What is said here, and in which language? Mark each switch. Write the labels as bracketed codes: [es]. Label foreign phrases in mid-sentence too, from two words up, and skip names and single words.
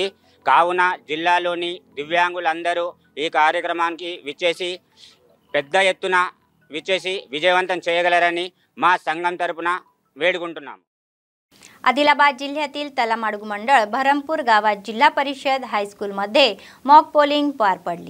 [te] కావున జిల్లాలోని దివ్యాంగులందరూ ఈ కార్యక్రమానికి విచ్చేసి పెద్ద ఎత్తున విజయవంతం చేయగలరని మా సంఘం తరపున వేడుకుంటున్నాము. [mr] आदिलाबाद जिल्ह्यातील तलामाडगु मंडळ भरमपूर गावात जिल्हा परिषद हायस्कूलमध्ये [en] mock polling [mr] पार पडली.